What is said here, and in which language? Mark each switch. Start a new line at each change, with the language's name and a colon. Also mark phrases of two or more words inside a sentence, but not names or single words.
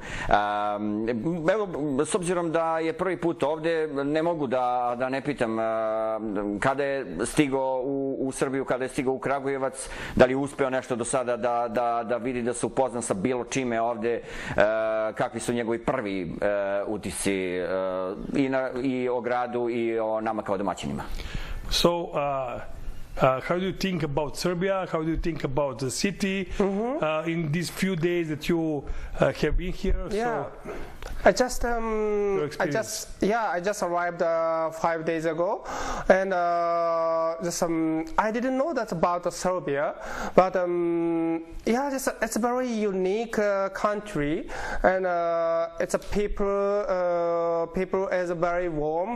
Serbian: Evo, s obzirom da je prvi put ovde, ne mogu da ne pitam kada je stigao u Srbiju, kada je stigao u Kragujevac, da li je uspeo nešto do sada da vidi, da se upozna sa bilo čime ovde, kakvi su njegovi prvi utisci i o gradu i o nama kao domaćinima.
English: So, how do you think about Serbia? How do you think about the city in these few days that you have been here? Yeah. So, I just arrived 5 days ago, and I didn't know that about Serbia, but it's a very unique country, and it's a people is very warm.